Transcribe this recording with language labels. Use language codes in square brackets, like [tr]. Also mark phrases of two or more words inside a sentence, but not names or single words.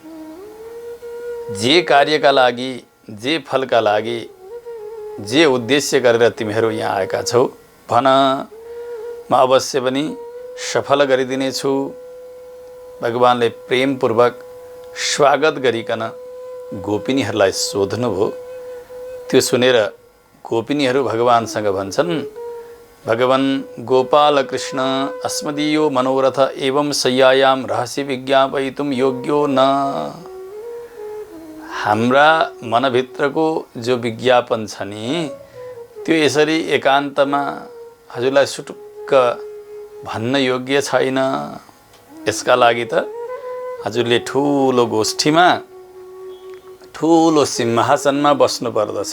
[ne] जे कार्यका लागि, जे फलका लागि, जे उद्देश्य गरेर तिमीहरू यहाँ आएका छौ भन, म अवश्य पनि सफल गरिदिनेछु। भगवानले प्रेमपूर्वक स्वागत गरिकन गोपिनीहरूलाई सोध्नुभयो। त्यो सुनेर गोपिनीहरू भगवानसँग भन्छन्, [sa] भगवन् गोपाल कृष्ण अस्मदीयो मनोरथ एवं शय्यायां रहस्य विज्ञापयितुं योग्यो न। [ne] हाम्रा मनभित्रको जो विज्ञापन छ नि, त्यो यसरी एकान्तमा हजुरलाई सुटुक्क भन्न योग्य छैन। यसका लागि त हजुरले ठुलो गोष्ठीमा, ठुलो सिंहासनमा बस्नु पर्दछ।